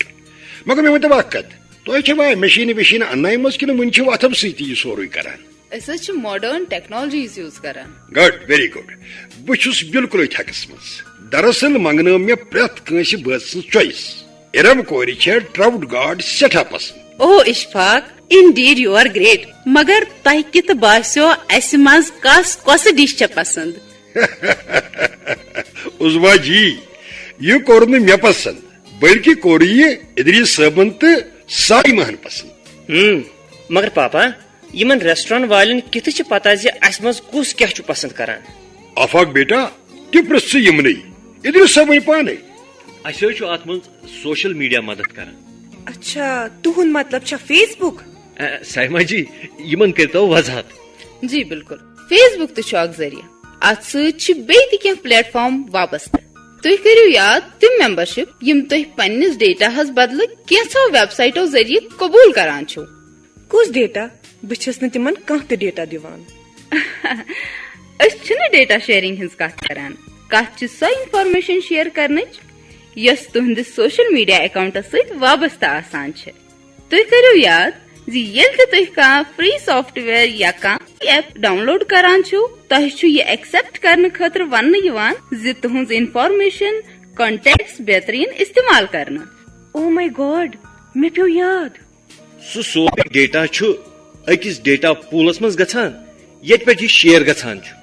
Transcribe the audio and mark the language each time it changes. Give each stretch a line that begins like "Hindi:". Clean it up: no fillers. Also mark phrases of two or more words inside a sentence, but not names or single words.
Kashmiri: مگر مےٚ ؤنۍتو اکھ کتھ تۄہہِ چھوا مشیٖنہٕ وشیٖنہٕ انناومژ کِنہٕ وُنہِ چھِو اتھو سۭتی یہِ سورُے کران؟ أسۍ حظ چھِ
English: modern technologies
Kashmiri: یوٗز کران.
English: good very good.
Kashmiri: بہٕ چھُس بالکُل ٹھیکس منٛز. دراصل منگنٲو مےٚ پرٛٮ۪تھ کٲنٛسہِ بٲژ سٕنٛز چویس. ارم کورِ چھےٚ ٹراوُٹ گاڈ سٮ۪ٹھاہ پسنٛد. او اشفاق
English: indeed you are great.
Kashmiri: مگر تۄہہِ کِتھ باسیو اسہِ منٛز کۄسہٕ ڈِش چھےٚ پسنٛد؟ عظما جی یہ کوٚر نہٕ مےٚ پسنٛد بلکہِ کوٚر یہِ ادریس صٲبن تہٕ سایماہن پسنٛد. مگر پاپا یمن ریسٹورینٹ والٮ۪ن کِتھ چھِ پتہ زِ اسہِ منٛز کُس کیٛاہ چھُ پسنٛد کران؟ آفاق بیٹا تہِ پرٛژھ ژٕ یِمنٕے. ادریس صٲب وۄنۍ پانے. اسہِ حظ چھُ اتھ منٛز
English: social media
Kashmiri: مدد کران. اچھا تُہُنٛد مطلب چھا فیس بُک؟ سایما جی یمن کٔرۍتو وضاحت. جی بالکل. فیس بُک تہِ چھُ اکھ ذٔریعہٕ. اتھ سۭتۍ چھِ بیٚیہِ تہِ کینٛہہ پلیٹ فارم وابستہٕ. تُہۍ کٔرِو یاد تِم ممبرشپ یم تُہۍ پننِس ڈیٹاہس بدلہٕ کینٛژھو ویب سایٹو ذٔریعہٕ قبوٗل کران چھِو. کُس ڈیٹا؟ بہٕ چھس نہٕ تِمن کانٛہہ تہِ ڈیٹا دِوان. أسۍ چھِنہٕ
English: data sharing
Kashmiri: ہٕنٛز کتھ کران. کتھ چھِ سۄ
English: information share
Kashmiri: کرنٕچ یۄس تُہنٛدِس
English: social media accounts
Kashmiri: سۭتۍ وابستہٕ آسان چھِ. تُہۍ کٔرِو یاد زِ ییٚلہِ تہِ تُہۍ کانٛہہ
English: free software
Kashmiri: یا کانٛہہ ایپ ڈاؤن لوڈ کران چھِو تۄہہِ چھُ یہِ ایکسپٹ کرنہٕ خٲطرٕ وننہٕ یِوان زِ تُہنٛز انفارمیشن کانٹیکٹس بہتریٖن استعمال کرنہٕ.
English: oh my god
Kashmiri: مےٚ پیوٚو یاد. سُہ سورُے ڈیٹا چھُ أکِس ڈیٹا پوٗلس منٛز گژھان ییٚتہِ پٮ۪ٹھ یہِ شیر گژھان چھُ.